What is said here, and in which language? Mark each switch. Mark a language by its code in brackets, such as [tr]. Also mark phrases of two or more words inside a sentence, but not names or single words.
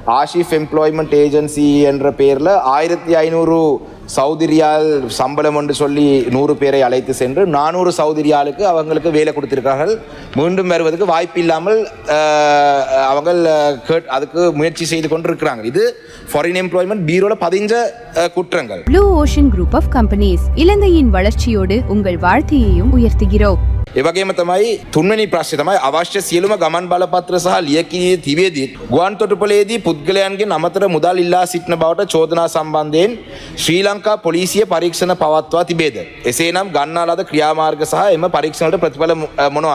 [ta] ஆஷிஃப் எம்ப்ளாய்மெண்ட் ஏஜென்சி என்ற பெயரில் 1500 சவுதி ரியால் சம்பளம் என்று சொல்லி 100 பேரை அழைத்து சென்று 400 சவுதி ரியாலுக்கு அவங்களுக்கு வேலை கொடுத்திருக்கிறார்கள். மீண்டும் வருவதற்கு வாய்ப்பு இல்லாமல் அவங்க அதுக்கு முயற்சி செய்து கொண்டிருக்கிறாங்க. இது ஃபாரின் எம்ப்ளாய்மெண்ட் பீரோல பதிஞ்ச குற்றங்கள். ப்ளூ ஓஷன் குரூப் ஆஃப் கம்பெனிஸ் இலங்கையின் வளர்ச்சியோடு உங்கள் வாழ்க்கையையும் உயர்த்துகிறோம். [si] එවගේම තමයි තුන්වෙනි ප්‍රශ්නේ තමයි අවශ්‍ය සියලුම ගමන් බලපත්‍ර සහ ලියකියවිලි තිබෙදී ගුවන් තොටුපළේදී පුද්ගලයන්ගෙන් අමතර මුදල් ඉල්ලා සිටින බවට චෝදනා සම්බන්ධයෙන් ශ්‍රී ලංකා පොලිසිය පරීක්ෂණ පවත්වා තිබේද? එසේනම් ගන්නා ලද ක්‍රියාමාර්ග සහ එම පරීක්ෂණවලට ප්‍රතිඵල මොනවාද?